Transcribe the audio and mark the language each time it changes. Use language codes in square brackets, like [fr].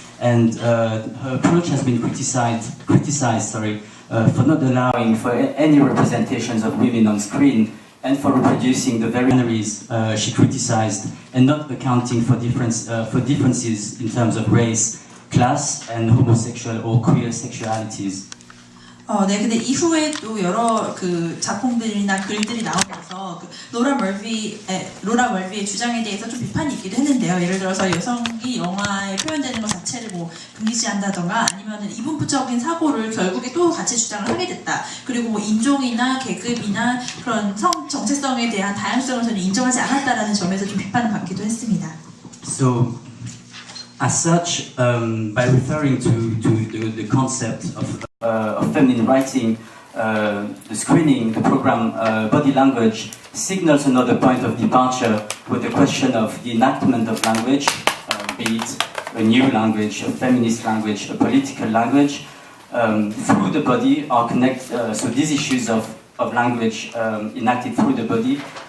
[en] And her approach has been criticized, for not allowing for any representations of women on screen and for reproducing the very manneries she criticized and not accounting for differences in terms of race, class, and homosexual or queer sexualities. [ko] 네, 근데 이후에 또 여러 그 작품들이나 글들이 나오면서 그 로라 멀비의 주장에 대해서 좀 비판이 있기도 했는데요. 예를 들어서 여성이 영화에 표현되는 것 자체를 뭐 금기시한다던가 아니면은 이분법적인 사고를 결국에 또 같이 주장을 하게 됐다. 그리고 뭐 인종이나 계급이나 그런 성 정체성에 대한 다양성을 전혀 인정하지 않았다라는 점에서 좀 비판을 받기도 했습니다. [en] So, as such, by referring to the concept of feminine writing, the screening, the program Body Language signals another point of departure with the question of the enactment of language, be it a new language, a feminist language, a political language, through the body are so these issues of language enacted through the body